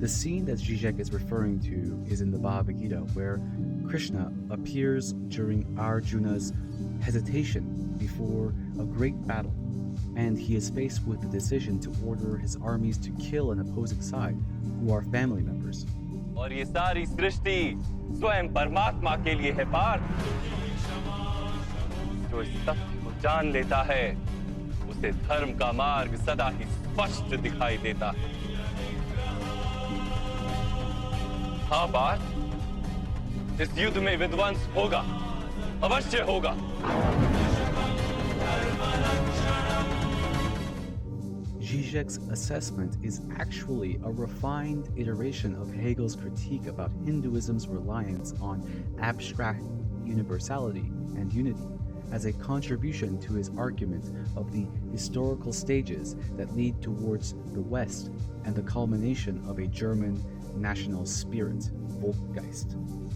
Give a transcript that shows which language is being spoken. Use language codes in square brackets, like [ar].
[en] The scene that Zizek is referring to is in the Bhagavad Gita, where Krishna appears during Arjuna's hesitation before a great battle, and he is faced with the decision to order his armies to kill an opposing side, who are family members. [hi] और ये सारी सृष्टि स्वयं परमात्मा के लिए है पार, जो इस तथ्य को जान लेता है उसे धर्म का मार्ग सदा ही स्पष्ट दिखाई देता है। हाँ बात इस युद्ध में विध्वंस होगा, अवश्य होगा। [en] Zizek's assessment is actually a refined iteration of Hegel's critique about Hinduism's reliance on abstract universality and unity as a contribution to his argument of the historical stages that lead towards the West and the culmination of a German national spirit, Volksgeist.